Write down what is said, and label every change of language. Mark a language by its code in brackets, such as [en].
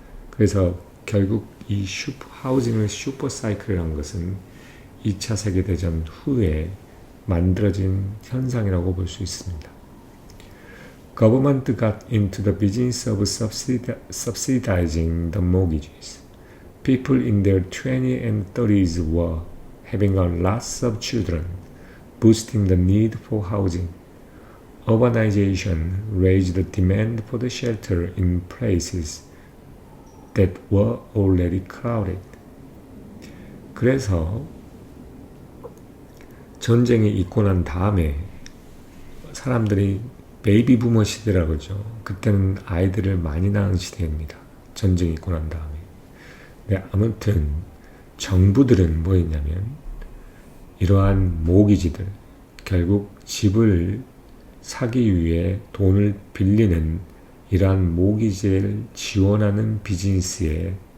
[ko] 그래서 결국 이 하우징의 슈퍼사이클이라는 것은 2차 세계대전 후에 만들어진 현상이라고 볼 수 있습니다. [en] Government got into the business of subsidizing the mortgages. People in their 20s and 30s were having a lots of children, boosting the need for housing. Urbanization raised the demand for the shelter in places that were already crowded. [ko] 그래서 전쟁이 있고 난 다음에 사람들이 베이비 부머 시대라고 그러죠. 그때는 아이들을 많이 낳은 시대입니다. 전쟁이 있고 난 다음에. 네, 아무튼 정부들은 뭐 했냐면 이러한 모기지들, 결국 집을 사기 위해 돈을 빌리는 이러한 모기지를 지원하는 비즈니스에